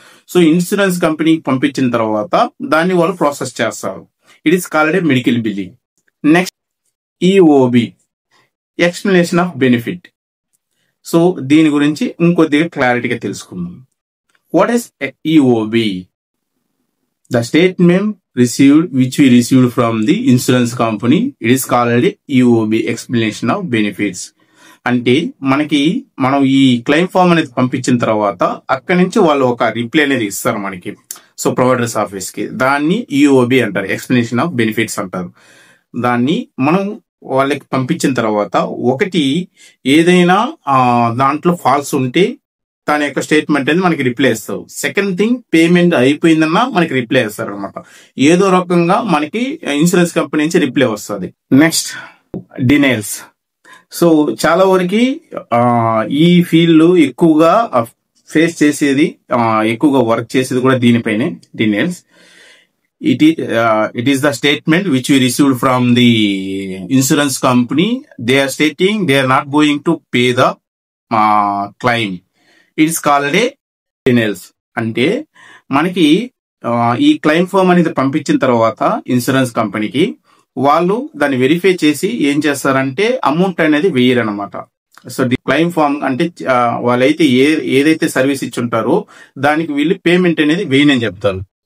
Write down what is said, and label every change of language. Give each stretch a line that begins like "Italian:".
Telugu: So insurance కంపెనీకి పంపించిన తర్వాత దాన్ని వాళ్ళు ప్రాసెస్ చేస్తారు.
English: It is called medical billing. Next EOB, explanation of benefit.
Telugu: So దీని గురించి ఇంకొద్దిగా క్లారిటీగా తెలుసుకుందాం.
English: What is EOB? The statement received which we received from the insurance company, it is called EOB, explanation of benefits.
Telugu: అంటే మనం ఈ క్లెయిమ్ ఫామ్ అనేది పంపించిన తర్వాత అక్కడి నుంచి వాళ్ళు ఒక రిప్లై అనేది ఇస్తారు మనకి, సో ప్రొవైడర్స్ ఆఫీస్ కి. దాన్ని ఈఓబి అంటారు, ఎక్స్ప్లెనేషన్ ఆఫ్ బెనిఫిట్స్ అంటారు. దాన్ని మనం వాళ్ళకి పంపించిన తర్వాత ఒకటి ఏదైనా దాంట్లో ఫాల్స్ ఉంటే దాని యొక్క స్టేట్మెంట్ అనేది మనకి రిప్లై ఇస్తారు. సెకండ్ థింగ్, పేమెంట్ అయిపోయిందన్నా మనకి రిప్లై ఇస్తారు అనమాట. ఏదో రకంగా మనకి ఇన్సూరెన్స్ కంపెనీ నుంచి రిప్లై వస్తుంది. Next denials. సో చాలా వరకు ఈ ఫీల్డ్ ఎక్కువగా ఫేస్ చేసేది, ఎక్కువగా వర్క్ చేసేది కూడా దీనిపైనే, denials.
English: It is the statement which we received from the insurance company. They are stating they are not going to pay the claim. It's called denials.
Telugu: అంటే మనకి ఈ క్లెయిమ్ ఫామ్ అనేది పంపించిన తర్వాత ఇన్సూరెన్స్ కంపెనీకి వాళ్ళు దాన్ని వెరిఫై చేసి ఏం చేస్తారంటే అమౌంట్ అనేది వేయరనమాట. సో క్లెయిమ్ ఫామ్ అంటే వాళ్ళైతే ఏదైతే సర్వీస్ ఇచ్చుంటారో దానికి వీళ్ళు పేమెంట్ అనేది వేయనని చెప్తారు.